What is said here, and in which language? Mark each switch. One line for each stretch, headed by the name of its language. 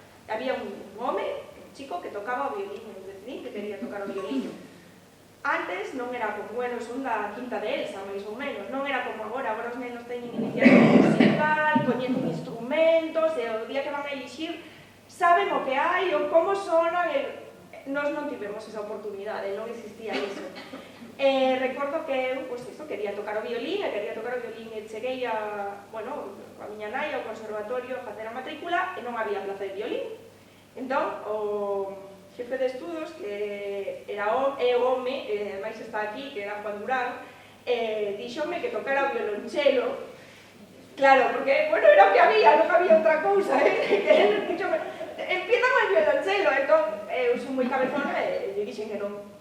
Galician: Había un home, un chico, que tocaba o violín, eu decidí que quería tocar o violín. Antes non era como, son da quinta de Elsa, máis ou menos, non era como agora os nenos teñen iniciación musical, coñecen instrumentos, e o día que van a elixir saben o que hai, ou como sonan, nós non tivemos esa oportunidade, non existía iso. Recordo que eu, quería tocar o violín, e cheguei a miña nai ao conservatorio a facer a matrícula e non había plaza de violín. Entón, o xefe de estudos, que é o home, máis está aquí, que era Juan Durán, díxome que tocara o violonchelo. Claro, porque, era o que había, non había outra cousa, díxome,
Spanish: empieza con el violonchelo,
Galician: entón, eu son moi cabezona e lle dixen que non.